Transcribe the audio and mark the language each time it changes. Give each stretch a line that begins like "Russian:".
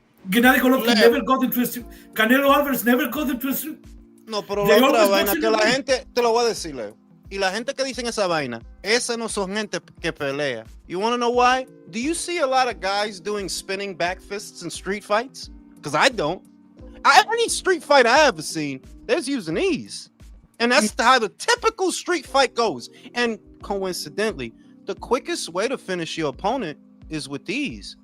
English: Gennady Golovkin never got into a street. Canelo Alvarez never got into a street.
Spanish: No, pero la otra vaina que la gente, te lo voy a decir, Leo. Y la gente que dicen esa vaina, esa no son gente que pelea.
English: You want to know why? Do you see a lot of guys doing spinning back fists in street fights? Because I don't. Any street fight I ever seen, they're using these. And that's how the typical street fight goes. And coincidentally, the quickest way to finish your opponent is with these.